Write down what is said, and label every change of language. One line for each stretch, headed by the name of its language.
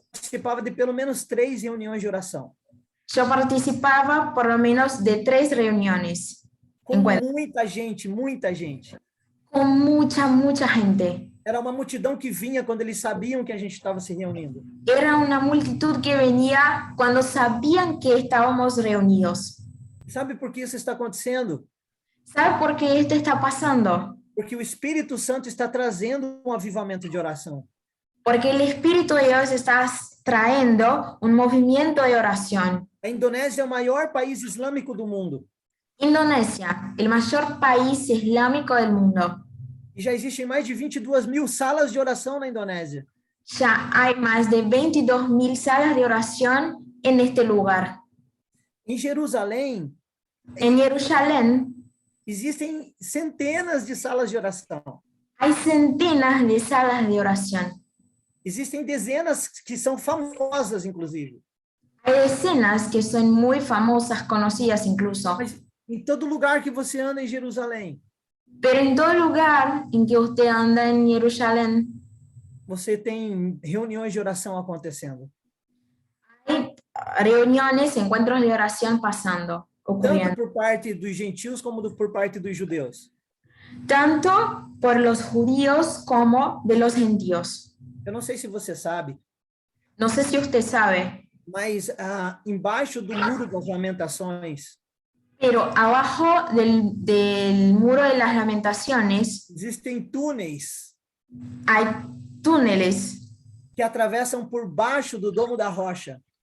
Portuguese: Participava de pelo menos 3 reuniões de oração.
Spanish: Yo participaba por lo menos de 3 reuniones
Portuguese: Com
Spanish: Encuentro.
Portuguese: muita gente, muita gente.
Spanish: con mucha gente.
Portuguese: Era uma multidão que vinha quando eles sabiam que a gente estava se reunindo.
Spanish: Era una multitud que venía cuando sabían que estábamos reunidos.
Portuguese: Sabe por que isso está acontecendo?
Spanish: ¿Sabe por qué esto está pasando?
Portuguese: Porque o Espírito Santo está trazendo um avivamento de oração.
Spanish: Porque el Espíritu de Dios está trayendo un movimiento de oración.
Portuguese: A Indonésia é o maior país islâmico do mundo.
Spanish: Indonesia, el mayor país islámico del mundo.
Portuguese: E já existem mais de 22 mil salas de oração na Indonésia.
Spanish: Ya hay más de 22.000 salas de oración en este lugar.
Portuguese: Em Jerusalém,
Spanish: En Jerusalén
Portuguese: existem centenas de salas de oração.
Spanish: hay centenas de salas de oración.
Portuguese: Existem dezenas que são famosas, inclusive.
Spanish: Hay decenas que son muy famosas, conocidas incluso.
Portuguese: Mas em todo lugar que você anda em Jerusalém,
Spanish: Pero en todo lugar en que usted anda en Jerusalén,
Portuguese: você tem reuniões de oração acontecendo.
Spanish: hay reuniones, encuentros de oración pasando,
Portuguese: Tanto
Spanish: ocurriendo.
Portuguese: por parte dos gentios como por parte dos judeus.
Spanish: Tanto por los judíos como de los gentios.
Portuguese: Eu não sei se você sabe,
Spanish: No sé si usted sabe,
Portuguese: mas embaixo do Muro das Lamentações
Spanish: pero abajo del muro de las lamentaciones
Portuguese: existem túneis
Spanish: hay túneles
Portuguese: que atravessam por baixo do Domo da Rocha,